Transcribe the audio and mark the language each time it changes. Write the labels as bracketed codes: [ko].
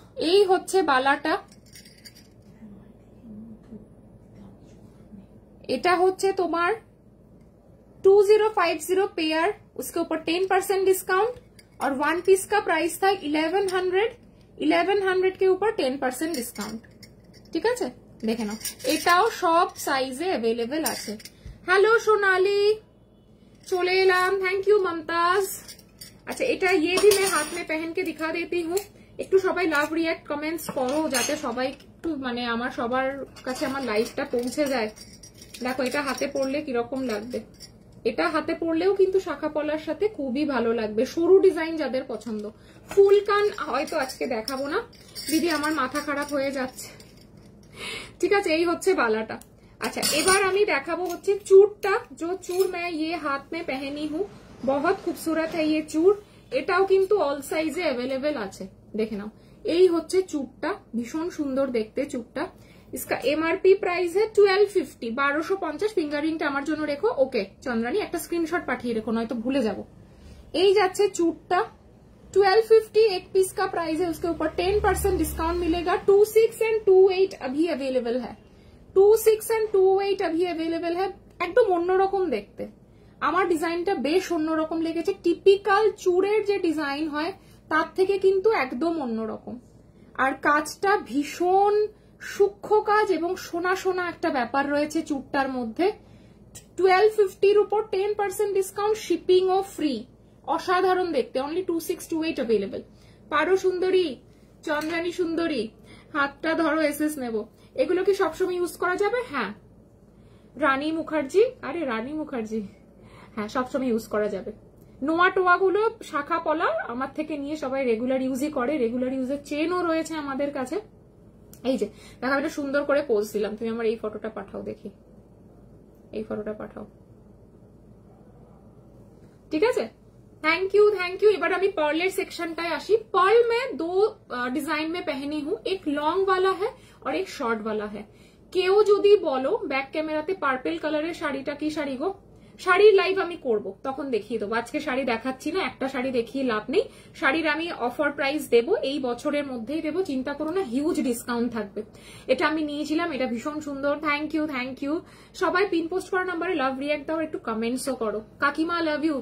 [bn] এই হচ্ছে বালাটা, এটা হচ্ছে তোমার [hi] 2050 पेयर, उसके ऊपर 10% डिस्काउंट और 1 पीस का प्राइस था 1100 के ऊपर 10% डिस्काउंट, [bn] ঠিক আছে। দেখে নাও, এটাও সব সাইজে अवेलेबल আছে। হ্যালো সোনালি, চলে এলাম, থ্যাংক ইউ মমতাজ। अच्छा এটা [hi] ये भी मैं हाथ में पहन के दिखा देती हूँ, [bn] একটু সবাই লাভ রিঅ্যাক্ট কমেন্টস করো যাতে সবাই একটু মানে আমার সবার কাছে আমার লাইভটা পৌঁছে যায়। দেখো এটা হাতে পরলে কিরকম লাগবে, এটা হাতে পরলেও কিন্তু শাখা পলার সাথে খুবই ভালো লাগবে। সরু ডিজাইন যাদের পছন্দ, ফুল কান হয়তো আজকে দেখাবো না দিদি, আমার মাথা খারাপ হয়ে যাচ্ছে, ঠিক আছে। এই হচ্ছে বালাটা। আচ্ছা এবার আমি দেখাবো হচ্ছে চূড়টা, [hi] जो चूड़ मैं ये हाथ में पहनी हूँ बहुत खूबसूरत है ये चूड़, [bn] এটাও কিন্তু অল সাইজে अवेलेबल আছে, দেখে নাও। এই হচ্ছে চূড়টা, ভীষণ সুন্দর দেখতে চূড়টা। [hi] इसका एमआरपी प्राइस है 1250, 1250। [bn] ফিঙ্গারিংটা আমার জন্য রেখো, ওকে চন্দ্রানী একটা স্ক্রিনশট পাঠিয়ে রেখো, নয়তো ভুলে যাব। এই যাচ্ছে চূড়টা [hi] 1250, एक पीस का प्राइस है, उसके ऊपर 10% डिस्काउंट मिलेगा। 26 एंड 28 अभी अवेलेबल है, 26 एंड 28 अभी अवेलेबल है। [bn] একদম অন্যরকম দেখতে, আমার ডিজাইনটা বেশ অন্যরকম লেগেছে। টিপিক্যাল চূড়ের যে ডিজাইন হয় তার থেকে কিন্তু একদম অন্যরকম, আর কাজটা ভীষণ সূক্ষ্ম কাজ এবং সোনা সোনা একটা ব্যাপার রয়েছে চূড়টার মধ্যে। 1250 উপর 10% ডিসকাউন্ট, শিপিং ও ফ্রি, অসাধারণ দেখতে। Only 2628 available. পারো সুন্দরী, চন্দ্রানী সুন্দরী, হাতটা ধরো, এসএস নেব। এগুলো কি সবসময় ইউজ করা যাবে? হ্যাঁ। রানী মুখার্জি, আরে রানী মুখার্জি, হ্যাঁ সবসময় ইউজ করা যাবে। নোয়া টোয়া গুলো শাখা পলা আমার থেকে নিয়ে সবাই রেগুলার ইউজই করে, রেগুলার ইউজের চেনও রয়েছে আমাদের কাছে। এই যে দেখো এটা সুন্দর করে পোজ দিলাম, তুমি আমার এই ফটোটা পাঠাও দেখি, এই ফটোটা পাঠাও, ঠিক আছে। Thank you thank you. এবার আমি पर्लेर सेक्शनটায় আসি। [hi] पर्ल में दो डिजाइन में पहनी हूँ, एक लॉन्ग वाला है और एक शॉर्ट वाला है। [bn] কেউ যদি বলো ব্যাক ক্যামেরাতে পার্পল কালারের শাড়িটা কি শাড়ি গো, শাড়ির লাইভ আমি করব, তখন দেখিয়ে দেবো। আজকে শাড়ি দেখাচ্ছি না, একটা শাড়ি দেখিয়ে লাভ নেই। শাড়ির আমি অফার প্রাইস দেবো, এই বছরের মধ্যেই দেবো, চিন্তা করো না, হিউজ ডিসকাউন্ট থাকবে। এটা আমি নিয়েছিলাম, এটা ভীষণ সুন্দর। Thank you thank you. সবাই পিন পোস্ট করা নাম্বারে লাভ রিঅ্যাক্ট দাও, একটু কমেন্টসও করো। কাকিমা লাভ ইউ।